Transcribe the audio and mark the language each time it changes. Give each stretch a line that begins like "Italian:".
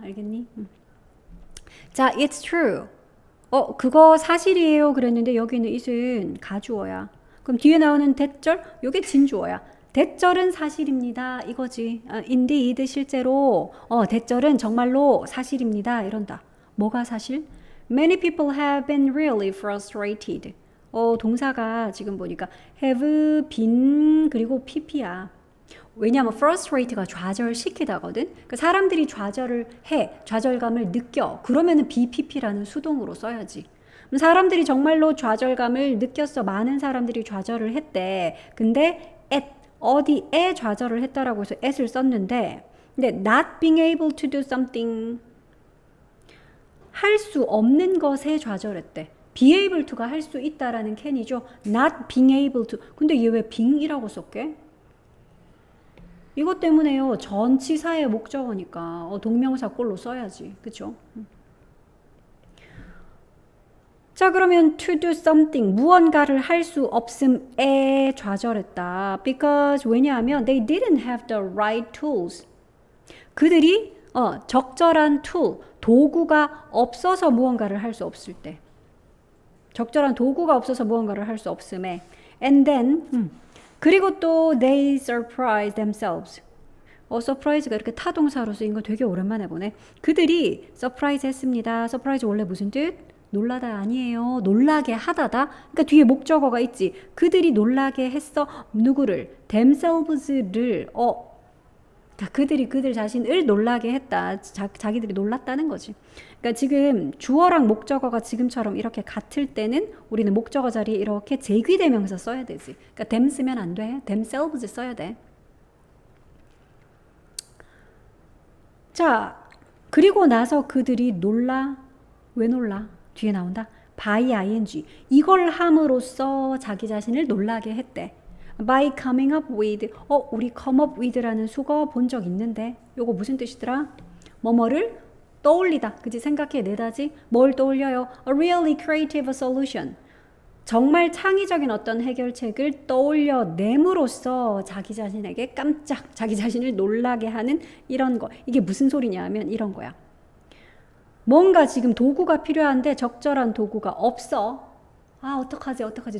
Korean: 알겠니? 자,
English: it's true.
Korean: 그거 사실이에요. 그랬는데 여기는 it은 가주어야. 그럼 뒤에 나오는 that절, 요게 진주어야. that절은 사실입니다. 이거지. indeed, 실제로. that절은 정말로 사실입니다. 이런다. 뭐가 사실?
English: Many people have been really frustrated.
Korean: 동사가 지금 보니까 have been 그리고 pp야. 왜냐하면 frustrate가 좌절시키다거든. 그러니까 사람들이 좌절을 해, 좌절감을 느껴. 그러면은 BPP라는 수동으로 써야지. 사람들이 정말로 좌절감을 느꼈어. 많은 사람들이 좌절을 했대. 근데 at 어디에 좌절을 했다라고 해서 at을 썼는데, 근데
English: not being able to do something
Korean: 할 수 없는 것에 좌절했대. be able to가 할 수 있다라는 캔이죠. not being able to. 근데 얘 왜 being이라고 썼게? 이것 때문에요. 전치사의 목적어니까 동명사 꼴로 써야지. 그쵸? 자, 그러면 to do something, 무언가를 할 수 없음에 좌절했다.
English: Because
Korean: 왜냐하면
English: they didn't have the right tools.
Korean: 그들이 적절한 tool, 도구가 없어서 무언가를 할 수 없을 때. 적절한 도구가 없어서 무언가를 할 수 없음에.
English: And then
Korean: 그리고 또
English: they surprised themselves.
Korean: surprise가 이렇게 타동사로 쓰인 거 되게 오랜만에 보네. 그들이 surprise 했습니다. surprise 원래 무슨 뜻? 놀라다 아니에요. 놀라게 하다다. 그러니까 뒤에 목적어가 있지. 그들이 놀라게 했어. 누구를? themselves를. 그러니까 그들이 그들 자신을 놀라게 했다. 자기들이 놀랐다는 거지. 그러니까 지금 주어랑 목적어가 지금처럼 이렇게 같을 때는 우리는 목적어 자리에 이렇게 제귀대명사 써야 되지. 그러니까 them 쓰면 안 돼. themselves 써야 돼. 자, 그리고 나서 그들이 놀라. 왜 놀라? 뒤에 나온다. by ing. 이걸 함으로써 자기 자신을 놀라게 했대.
English: by coming up with.
Korean: 우리 come up with라는 수거 본 적 있는데 요거 무슨 뜻이더라? 뭐뭐를 떠올리다. 그치? 생각해내다지. 뭘 떠올려요?
English: A really creative solution.
Korean: 정말 창의적인 어떤 해결책을 떠올려냄으로써 자기 자신에게 깜짝 자기 자신을 놀라게 하는 이런 거. 이게 무슨 소리냐 하면 이런 거야. 뭔가 지금 도구가 필요한데 적절한 도구가 없어. 어떡하지?